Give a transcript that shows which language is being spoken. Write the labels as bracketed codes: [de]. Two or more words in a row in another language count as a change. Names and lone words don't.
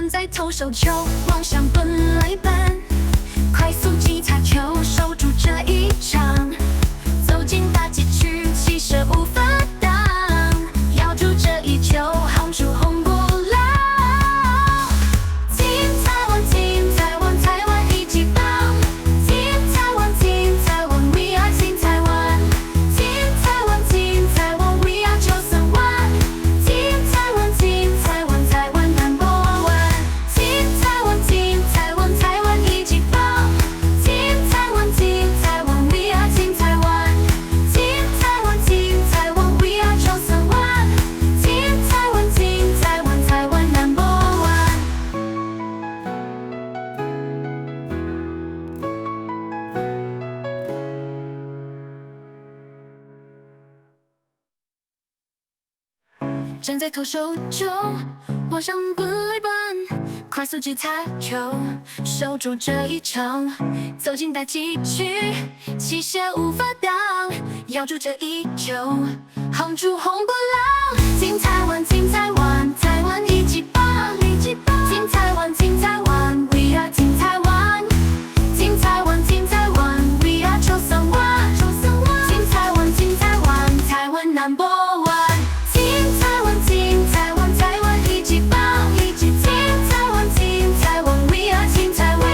[zh] 投手球，往上本垒板，快速击擦球，守住这一场，走进打击区，气势无法挡，咬住这一球，夯出红不老。金台湾，金台湾，台湾一级棒！金台湾，金台湾 ， [en] We are [zh] 金台湾！金台湾，金台湾 ， [en] We are [zh] 931！金台湾，金台湾，台湾 [en] Number One！ [zh] 金台湾，金台湾，台湾一级棒！金台湾，金台湾 ， [en] We are [zh] 金台湾！金台湾，金台湾 ， [en] We are [zh] 931！金台湾，金台湾，台湾 [en] Number One！ [zh] 站在投手丘，往上本垒板，快速击擦球，守住这一场，走进打击区，气势无法挡，咬住这一球，夯出红不老。金台湾，金台湾，台湾一级棒！金台湾，金台湾 ， [en] We are [zh] 金台湾！金台湾，金台湾 ， [en] We are [zh] 931！金台湾，金台湾，台湾 [en] Number One！ [zh] 金台湾，金台湾，台湾一级棒！金台湾，金台湾 ， [en] We are [zh] 金台湾！